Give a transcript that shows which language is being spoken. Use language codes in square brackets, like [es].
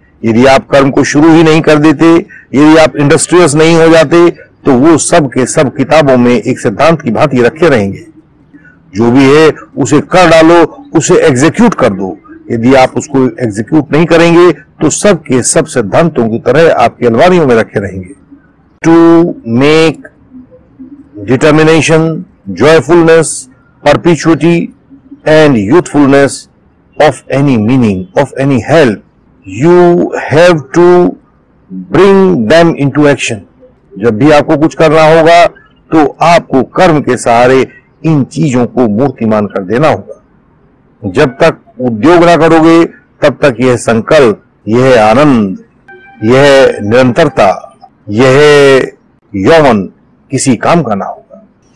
[hi] यदि आप कर्म को शुरू ही नहीं कर देते, यदि आप इंडस्ट्रियस नहीं हो जाते, तो वो सब के सब किताबों में एक सिद्धांत की भांति रखे रहेंगे। जो भी है उसे कर डालो, उसे एग्जीक्यूट कर दो। यदि आप उसको एग्जीक्यूट नहीं करेंगे तो सब के सब सिद्धांतों की तरह आपकी अलमारियों में रखे रहेंगे। [en] To make determination, joyfulness, perpetuity and youthfulness of any meaning, of any help, you have to bring them into action. [hi] जब भी आपको कुछ करना होगा तो आपको कर्म के सहारे इन चीजों को मूर्तिमान कर देना होगा। जब तक उद्योग ना करोगे तब तक यह संकल्प, यह आनंद, यह निरंतरता, यह यौवन किसी काम का ना होगा।